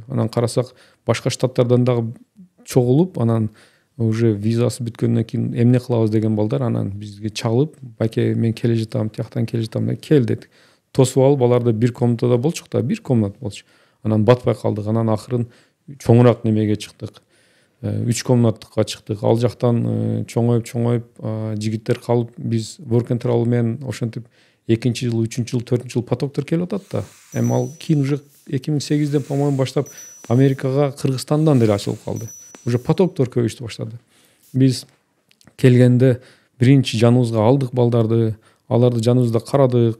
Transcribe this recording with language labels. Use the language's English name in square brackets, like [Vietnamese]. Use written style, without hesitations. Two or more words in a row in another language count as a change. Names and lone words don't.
[Kyrgyz] Анан карасак башка штаттардан дагы чогулуп, анан уже визасы бүткөндөн кийин эмне кылабыз деген балдар анан бизге чалып, байке мен келе жатам, тияктан келе жатам, кел дедик. Тосуп алып, аларды бир комнатада болчук да, бир комнат болчу. Анан батпай калдык. Анан акырын чоңураак немеге чыктык. 3 комнаттыкка чыктык. Ал жактан чоңоюп жигиттер калып, биз work and travel менен ошентип 2-жыл, 3-жыл, 4-жыл потоктор келип атат да. Эми ал кийин уже 2008-ден по-моему баштап Америкага Кыргызстандан деле ачылып калды. Уже потоктор көбөйүштү баштады. Биз келгенде биринчи жаныбызга алдык балдарды, аларды жаныбызда карадык.